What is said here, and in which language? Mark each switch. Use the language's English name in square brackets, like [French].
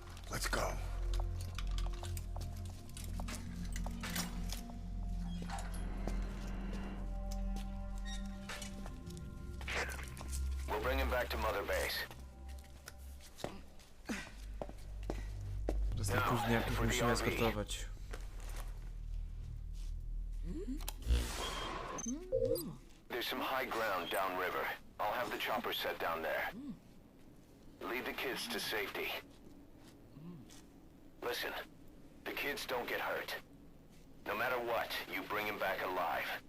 [English] Let's go. We'll bring him back to Mother Base. [Polish] Teraz najpóźniej musimy eskortować. [English] There's some high ground downriver. I'll have the chopper set down there. Lead the kids to safety. Listen, the kids don't get hurt. No matter what, you bring him back alive.